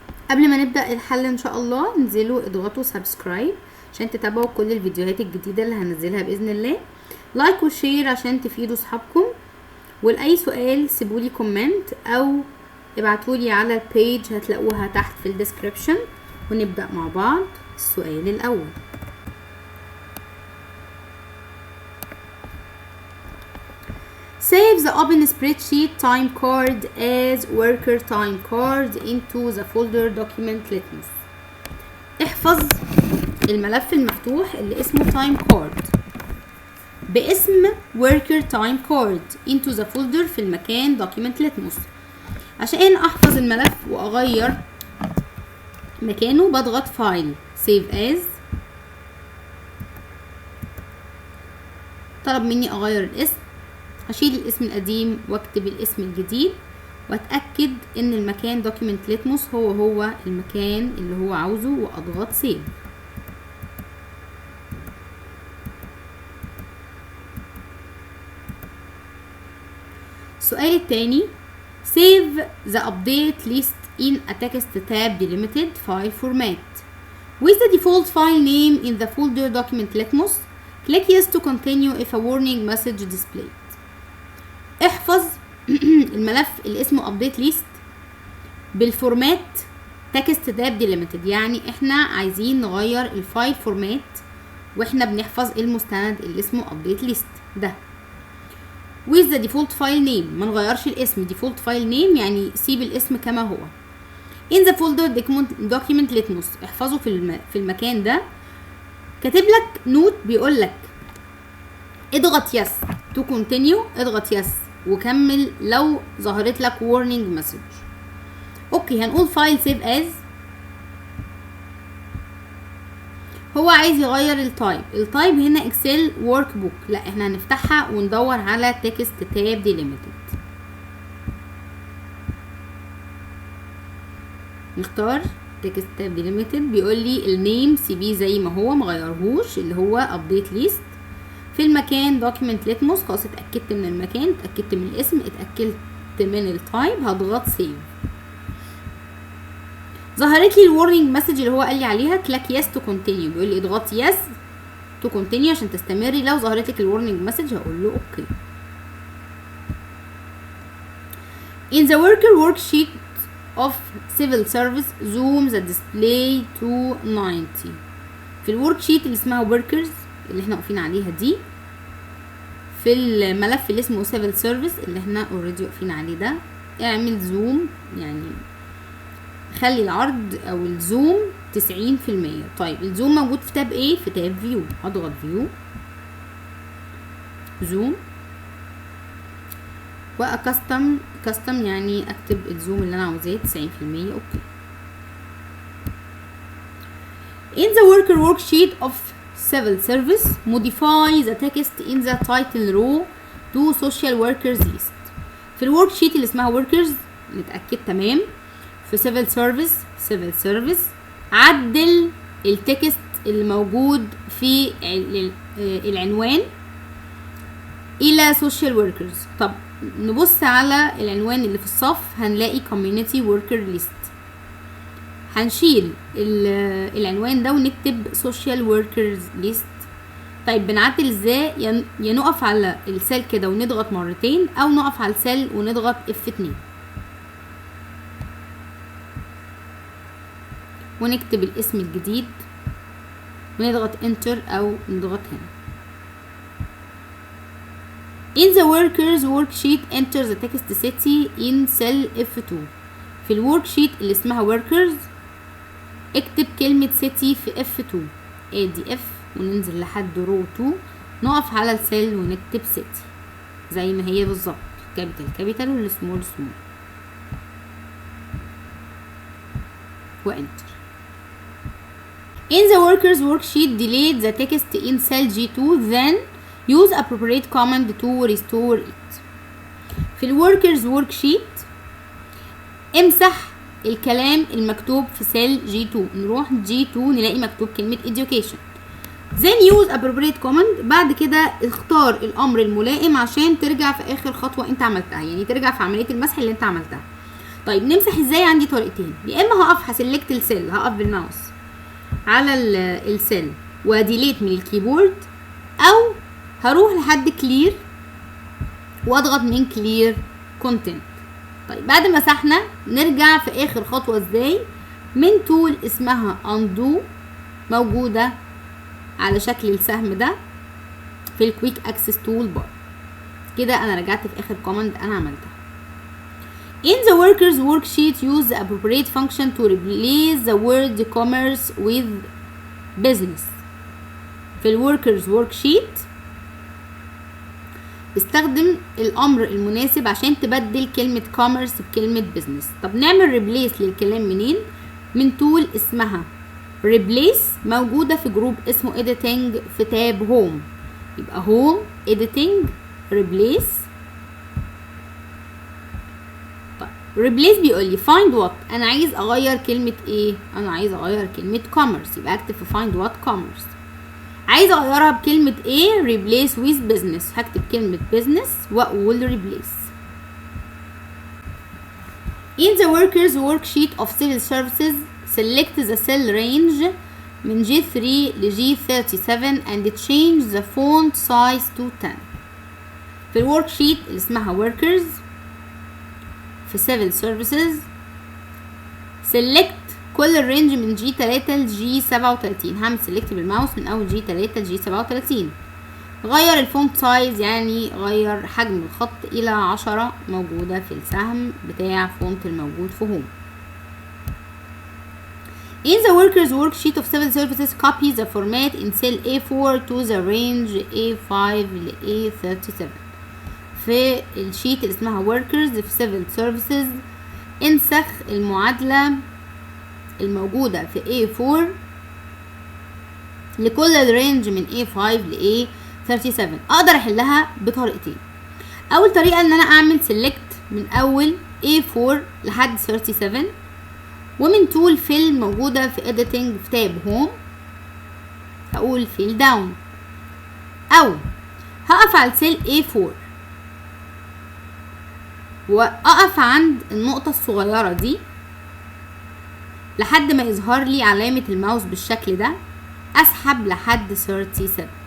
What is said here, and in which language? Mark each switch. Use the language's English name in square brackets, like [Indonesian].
[Arabic] قبل ما نبدا الحل ان شاء الله انزلوا اضغطوا سبسكرايب عشان تتابعوا كل الفيديوهات الجديده اللي هنزلها باذن الله. لايك وشير عشان تفيدوا صحابكم، ولاي سؤال سيبولي كومنت او ابعتولي على البيج هتلاقوها تحت في الديسكريبشن. ونبدأ مع بعض. السؤال الاول: [English] Save the open spreadsheet time card as worker time card into the folder document litmus. [Arabic] احفظ الملف المفتوح اللي اسمه time card باسم worker time card [English] into the folder [Arabic] في المكان document litmus. عشان احفظ الملف واغير مكانه بضغط فايل save as. طلب مني اغير الاسم، هشيل الاسم القديم واكتب الاسم الجديد واتاكد ان المكان document litmus هو المكان اللي هو عاوزه واضغط save. السؤال التاني: [English] save the update list in a text tab delimited file format with the default file name in the folder document litmus. Click yes to continue if a warning message displayed. [Arabic] احفظ الملف اللي اسمه update list بالفورمات text tab delimited، يعني احنا عايزين نغير الفايل فورمات واحنا بنحفظ المستند اللي اسمه update list ده. [English] with the default file name، [Arabic] ما نغيرش الاسم. [English] default file name [Arabic] يعني سيب الاسم كما هو. [English] in the folder document litmus، [Arabic] احفظه في المكان ده. كاتب لك نوت بيقول لك اضغط يس [English] to continue، [Arabic] اضغط يس وكمل لو ظهرت لك warning message. اوكي، هنقول فايل save as. هو عايز يغير التايب هنا اكسل ورك بوك، لا احنا هنفتحها وندور على تكست تاب ديليميتد. نختار تكست تاب ديليميتد. بيقول لي النيم سيبيه زي ما هو مغيرهوش اللي هو ابديت ليست. في المكان دوكيمنت ليتموس، خلاص اتاكدت من المكان، اتاكدت من الاسم، اتاكدت من التايب، هضغط سيف. ظهرت لي الورنينج مسج اللي هو قال لي عليها [English] Click yes to continue. [Arabic] بيقول لي اضغط [English] yes to continue [Arabic] عشان تستمري. لو ظهرت لك الورنينج مسج هقول له اوكي. [English] in the worker worksheet of civil service zoom the display to 90. [Arabic] في الورك شيت اللي اسمها workers اللي احنا واقفين عليها دي، في الملف اللي اسمه civil service اللي احنا اوريدي واقفين عليه ده، اعمل زوم، يعني خلي العرض او الزوم 90%. طيب الزوم موجود في تاب ايه؟ في تاب فيو. هضغط فيو زوم واكستم يعني اكتب الزوم اللي انا عاوزاه 90%. اوكي. [English] in the worker worksheet of civil service modify the text in the title row to social workers list. [Arabic] في الورك شيت اللي اسمها workers نتاكد تمام. في civil service عدل التكست اللي موجود في العنوان الى social workers. طب نبص على العنوان اللي في الصف هنلاقي community worker list. هنشيل العنوان ده ونكتب social workers list. طيب بنعدل ازاي؟ يا نقف على السيل كده ونضغط مرتين، او نقف على السيل ونضغط F2 ونكتب الاسم الجديد ونضغط انتر او نضغط هنا. [English] in the workers worksheet enter the text city in cell F2. [Arabic] في الورك شيت اللي اسمها workers اكتب كلمة city في F2. ادي F وننزل لحد رو 2، نقف على السيل ونكتب city زي ما هي بالظبط، كابيتال والسمول وانتر. [English] in the workers worksheet delete the text in cell G2 then use appropriate command to restore it. [Arabic] في الworkers worksheet امسح الكلام المكتوب في سيل G2. نروح G2 نلاقي مكتوب كلمة education. [English] then use appropriate command. [Arabic] بعد كده اختار الامر الملائم عشان ترجع في اخر خطوة انت عملتها، يعني ترجع في عملية المسح اللي انت عملتها. طيب نمسح ازاي؟ عندي طريقتين، يا اما هقف هسلكت السيل، هقف بالماوس على السيل وديليت من الكيبورد، او هروح لحد كلير واضغط من كلير كونتنت. طيب بعد ما مسحنا نرجع في اخر خطوه ازاي؟ من تول اسمها undo موجوده على شكل السهم ده في الكويك اكسس تول بار. كده انا رجعت في اخر كوماند انا عملتها. [English] In the workers worksheet use the appropriate function to replace the word commerce with business. [Arabic] في الworkers worksheet استخدم الامر المناسب عشان تبدل كلمة commerce بكلمة business. طب نعمل replace للكلام منين؟ من تول اسمها replace موجودة في جروب اسمه editing في تاب home. يبقى home editing replace. طيب replace بيقول لي find what. انا عايز اغير كلمة ايه؟ انا عايز اغير كلمة commerce، يبقى اكتب في find what commerce. عايز اغيرها بكلمة ايه؟ [English] replace with business. [Arabic] هكتب كلمة business واقول replace. [English] In the workers worksheet of civil services select the cell range [Arabic] من G3 ل G37 [English] and change the font size to 10. [Arabic] في الوركشيت اللي اسمها workers في civil services select كل الرينج من G3 ل G37. هعمل select بالماوس من اول G3 ل G37. غير الفونت سايز يعني غير حجم الخط الى 10 موجودة في السهم بتاع فونت الموجود في هوم. [English] In the workers worksheet of civil services copy the format in cell A4 to the range A5 ل A37. [Arabic] في الشيت اللي اسمها workers في civil services انسخ المعادلة الموجودة في A4 لكل الرينج من A5 ل A37. اقدر احلها بطريقتين. اول طريقة ان انا اعمل select من اول A4 لحد 37 ومن تول fill موجودة في editing في تاب home هقول fill down، او هقف على سيل A4 واقف عند النقطة الصغيرة دي لحد ما يظهر لي علامة الماوس بالشكل ده، اسحب لحد 37.